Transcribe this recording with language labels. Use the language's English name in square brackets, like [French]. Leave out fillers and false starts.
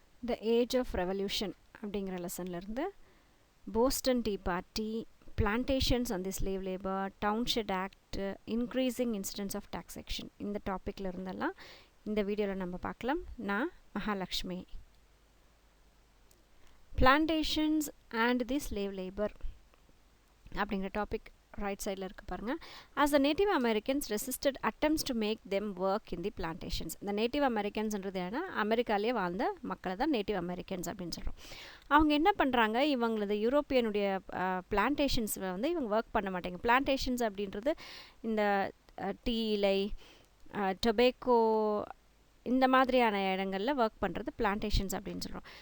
[English] the age of revolution [Tamil] அப்படிங்கிற லெசன்லேருந்து Boston tea party, [English] plantations and the slave labour, [Tamil] டவுன்ஷெட் act, [English] increasing incidents of taxation, [Tamil] இந்த டாப்பிக்கில் இருந்தெல்லாம் இந்த வீடியோவில் நம்ம பார்க்கலாம். நான் Mahalakshmi. [English] plantations and the slave labour [Tamil] அப்படிங்கிற டாபிக் ரைட் சைடில் இருக்குது பாருங்கள். [English] as the native americans resisted attempts to make them work in the plantations. [Tamil] இந்த நேட்டிவ் அமெரிக்கன்ஸ்ன்றது ஏன்னா அமெரிக்காலேயே வாழ்ந்த மக்களை தான் நேட்டிவ் அமெரிக்கன்ஸ் அப்படின்னு சொல்கிறோம். அவங்க என்ன பண்ணுறாங்க, இவங்களது யூரோப்பியனுடைய பிளான்டேஷன்ஸில் வந்து இவங்க ஒர்க் பண்ண மாட்டாங்க. பிளான்டேஷன்ஸ் அப்படின்றது இந்த டீ இலை, டொபேக்கோ, இந்த மாதிரியான இடங்களில் ஒர்க் பண்ணுறது பிளான்டேஷன்ஸ் அப்படின்னு சொல்கிறோம்.